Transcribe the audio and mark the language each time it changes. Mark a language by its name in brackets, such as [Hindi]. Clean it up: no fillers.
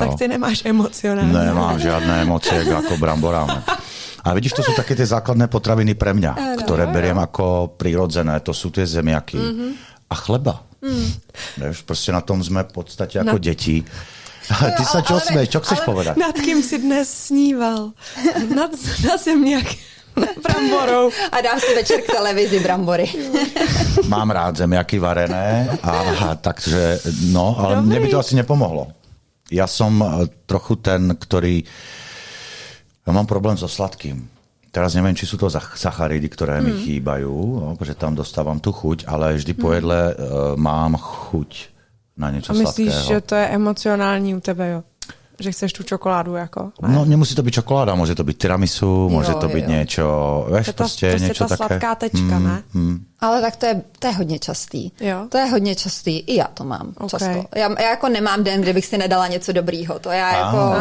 [Slovak] Tak ty nemáš emocionálne. Nemám žiadne emócie ako bramborám. A vidíš, to sú také tie základné potraviny pre mňa, ktoré beriem ako prirodzené. To sú tie zemiaky a chleba. [Czech] Víš, prostě na tom jsme v podstatě jako děti. [Slovak] Ty se čo smeješ, čo chceš povedať? Nad kým si dnes sníval? Nad zemiaky. Bramborou. [Czech] A dám si večer k televizi brambory. [Slovak] Mám rád zemiaky varené, takže no, ale mne by to asi nepomohlo. Ja som trochu ten, ja mám problém so sladkým. Teraz neviem, či sú to sacharidy, ktoré mi chýbajú, protože tam dostávam tu chuť, ale vždy po jedle mám chuť na niečo sladkého. [Czech] A myslíš, že to je emocionální u tebe, jo? Že chceš tu čokoládu jako? Ne? No, nemusí to být čokoláda, může to být tiramisu, může to být něco, víš, prostě něco ta také. sladká tečka, ne? Ale tak to je hodně častý. Jo? To je hodně častý, i já to mám často. Já jako nemám den, kde bych si nedala něco dobrýho, to já jako...